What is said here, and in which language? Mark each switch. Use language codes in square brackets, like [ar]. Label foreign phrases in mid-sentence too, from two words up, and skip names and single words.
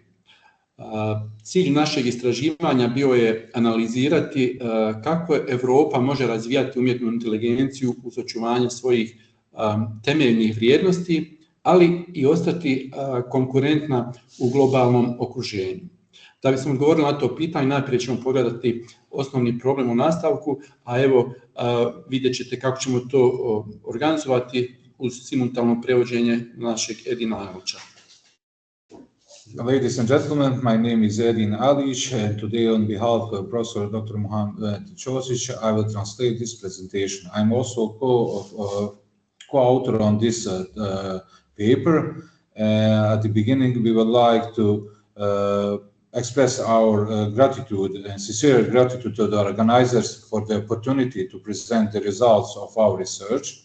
[bs] Cilj našeg istraživanja bio je analizirati kako Europa može razvijati umjetnu inteligenciju uz očuvanje svojih temeljnih vrijednosti, ali i ostati konkurentna u globalnom okruženju. Da bismo odgovorili na to pitanje, najprije ćemo pogledati osnovni problem u nastavku, a evo vidjet ćete kako ćemo to organizovati uz simultano prevođenje našeg Edina Alića. [en] Ladies and gentlemen, my name is Edin Alić, and today on behalf of Professor Dr. Mohamed Ćosić, I will translate this presentation. I'm also co-author on this paper. At the beginning, we would like to express our gratitude and sincere gratitude to the organizers for the opportunity to present the results of our research.